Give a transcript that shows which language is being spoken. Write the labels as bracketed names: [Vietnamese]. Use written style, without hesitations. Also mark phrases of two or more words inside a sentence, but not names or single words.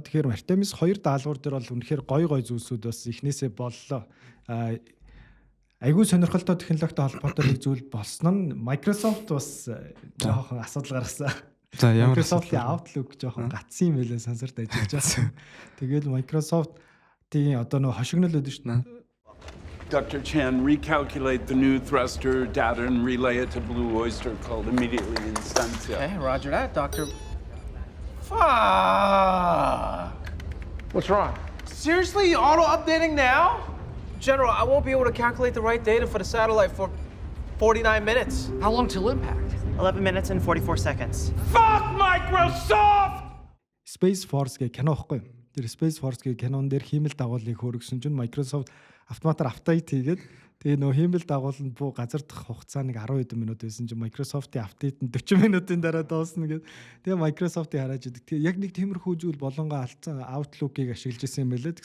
[Mongolian] Тэгэхээр Artemis 2 даалгавар дээр бол үнэхээр гой зүйлсүүд бас ихнээсээ боллоо. Айгүй сонирхолтой технологитой холбоотой нэг зүйл болсон нь Microsoft бас жоохон асуудал гаргасан. За ямар Microsoft-ийн Outlook жоохон гацсан юм байлаа сансарт ажиллаж байсан. Тэгээд Microsoft-ийн одоо нөө хошигнол өгдөө шүү дээ. [English] Dr. Chan, recalculate the new thruster data and relay it to Blue Oyster called immediately Instantia. Okay, roger that, Doctor. Fuck! What's wrong? Seriously, auto-updating now? General, I won't be able to calculate the right data for the satellite for 49 minutes. How long till impact? 11 minutes and 44 seconds. Fuck Microsoft! [Mongolian] Space Force гэх кино байхгүй. Тэр Space Force гэх кинон дээр хиймэл дагуулыг хөргөсөн чинь Microsoft автоматар апдейт хийгээд тэгээ нөө хиймэл дагууланд буу газардах хугацаа нэг 10 хэдэн минут байсан чинь Microsoft-ийн апдейт нь 40 минутын дараа дуусна гэдэг. Тэгээ Microsoft-ийн хараад идэг. Тэгээ яг нэг тиймэрхүү зүйл болонгоо алдсан Outlook-ыг ашиглаж исэн юм байлээ.